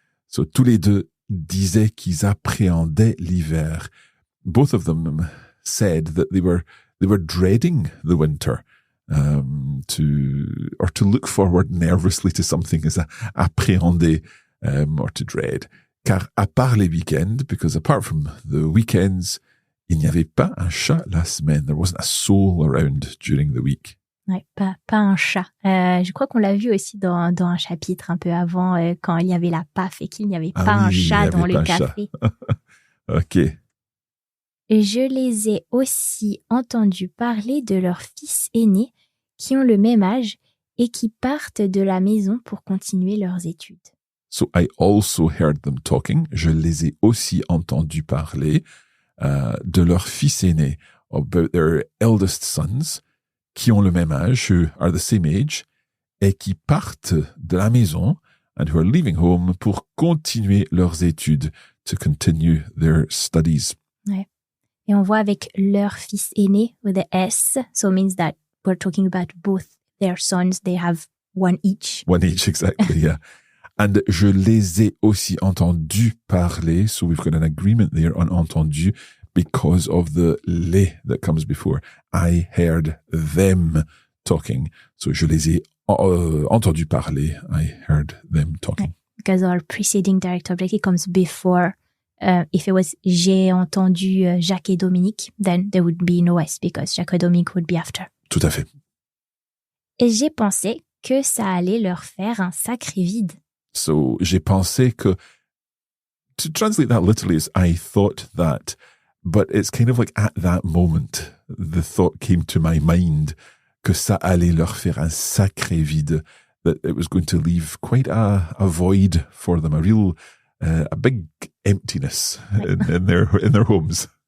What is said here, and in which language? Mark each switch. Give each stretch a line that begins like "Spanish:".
French: So, tous les deux disaient qu'ils appréhendaient l'hiver.
English: Both of them said that they were dreading the winter. to look forward nervously to something is appréhender or to dread.
French: Car à part les week-ends,
English: because apart from the weekends,
French: il n'y avait pas un chat la semaine.
English: There wasn't a soul around during the week.
French: Ouais, pas un chat. Je crois qu'on l'a vu aussi dans un chapitre un peu avant, quand il y avait la PAF et qu'il n'y avait pas un chat dans le café.
English: OK.
French: Et je les ai aussi entendus parler de leurs fils aînés qui ont le même âge et qui partent de la maison pour continuer leurs études.
English: So I also heard them talking.
French: Je les ai aussi entendus parler de leurs fils aînés,
English: about their eldest sons,
French: qui ont le même âge,
English: who are the same age,
French: et qui partent de la maison,
English: and who are leaving home
French: pour continuer leurs études,
English: to continue their studies. Ouais.
French: Et on voit avec leur fils aîné
English: with the S, so it means that we're talking about both their sons, they have one each. One each, exactly, yeah. And
French: je les ai aussi entendus parler,
English: so we've got an agreement there on entendu, because of the les that comes before. I heard them talking. So
French: je les ai entendus parler.
English: I heard them talking. Because our preceding direct object, it comes before. If it was
French: j'ai entendu Jacques et Dominique,
English: then there would be no S because Jacques et Dominique would be after.
French: Tout à fait. Et j'ai pensé que ça allait leur faire un sacré vide.
English: So
French: j'ai pensé que,
English: to translate that literally is I thought that, but it's kind of like at that moment, the thought came to my mind
French: que ça allait leur faire un sacré vide,
English: that it was going to leave quite a void for them, a big emptiness in their homes.